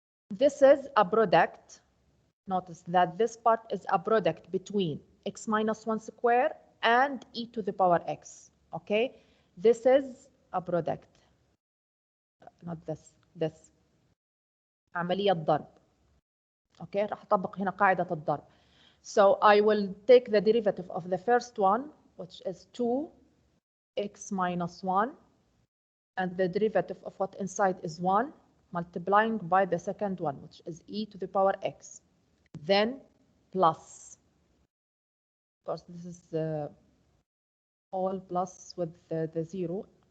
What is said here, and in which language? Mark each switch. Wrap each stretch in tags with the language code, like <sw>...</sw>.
<en>This is a product. Notice that this part is a product between x minus 1 square and e to the power x. Okay, this is a product, not this</en> <ar>عملية ضرب. Okay, راح أطبق هنا قاعدة الضرب.</ar> <en>So I will take the derivative of the first one, which is 2x minus 1, and the derivative of what inside is 1, multiplying by the second one, which is e to the power x. Then plus. Of course, this is all plus with the 0.</en>